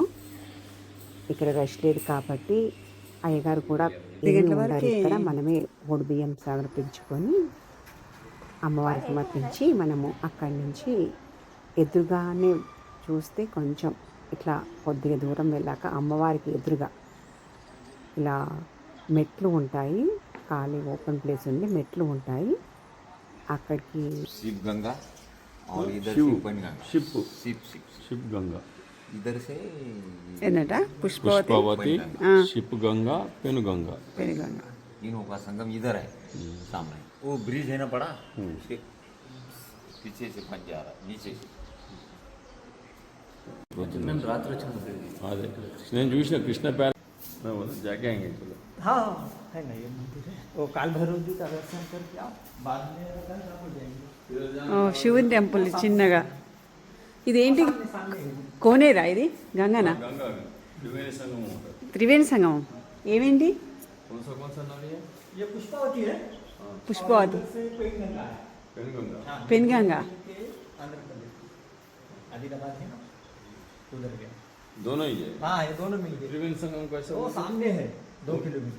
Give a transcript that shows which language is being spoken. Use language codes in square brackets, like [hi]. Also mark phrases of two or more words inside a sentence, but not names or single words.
[te] ఇక్కడ రష్ లేదు కాబట్టి అయ్యగారు కూడా ఇక్కడ మనమే ఓడి బియ్యం సమర్పించుకొని అమ్మవారికి సమర్పించి మనము అక్కడి నుంచి ఎదురుగానే చూస్తే కొంచెం ఇట్లా కొద్దిగా దూరం వెళ్ళాక అమ్మవారికి ఎదురుగా ఇలా మెట్లు ఉంటాయి. ఖాళీ [en] open place [te] ఉంది, మెట్లు ఉంటాయి. అక్కడికి [hi] शिव गंगा और इधर शिव गंगा इधर से [te] ఏంటంట [hi] पुष्पावती शिव गंगा पेनुगंगा तीनों का संगम इधर है सामने. वो ब्रिज है ना बड़ा, उसके पीछे से बन जा रहा नीचे से. रात्र अरे [te] నేను చూసిన కృష్ణ ప్యాలెస్ [hi] जाके आएंगे. चलो हाँ है ना ये मंदिर है. वो काल भैरव जी का दर्शन करके आओ, बाद में हो जाएंगे. [te] శివుని టెంపుల్ చిన్నగా. ఇదేంటి కోనేరా? ఇది గంగనా? త్రివేణి సంగమం. ఏమేంటి? [hi] ये पुष्पावती है. [te] పుష్పవతి, [hi] से पेनगंगा है. [te] పెన్గంగా. [hi] आंध्र प्रदेश आदिलाबाद है ना, उधर गया. दोनों ही है. हाँ ये दोनों मिल गए. त्रिवेणी संगम कैसे? वो सामने है 2 किलोमीटर.